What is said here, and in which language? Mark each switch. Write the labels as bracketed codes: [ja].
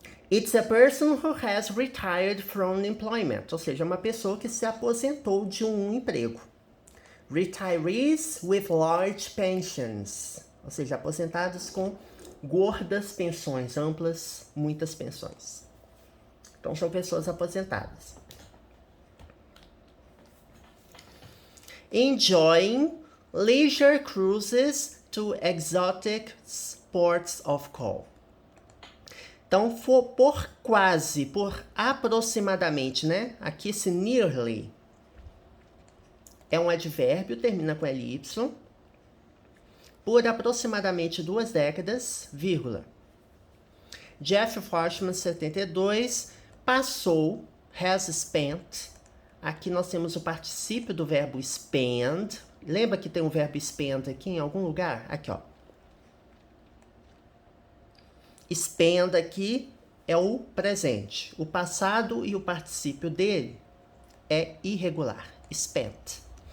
[en] It's a person who has retired from employment, [pt] ou seja, uma pessoa que se aposentou de um emprego. [en] Retirees with large pensions, [pt] ou seja, aposentados com gordas pensões, amplas, muitas pensões. Então, são pessoas aposentadas. [en] Enjoying leisure cruises to exotic ports of call. [pt] Então, por aproximadamente, né? Aqui esse nearly é um advérbio, termina com ly. Por aproximadamente 2 décadas, vírgula. Jeff Forstmann, 72, passou, has spent. Aqui nós temos o particípio do verbo spend. Lembra que tem um verbo spend aqui em algum lugar? Aqui, ó. Spend aqui é o presente. O passado e o particípio dele é irregular. Spent.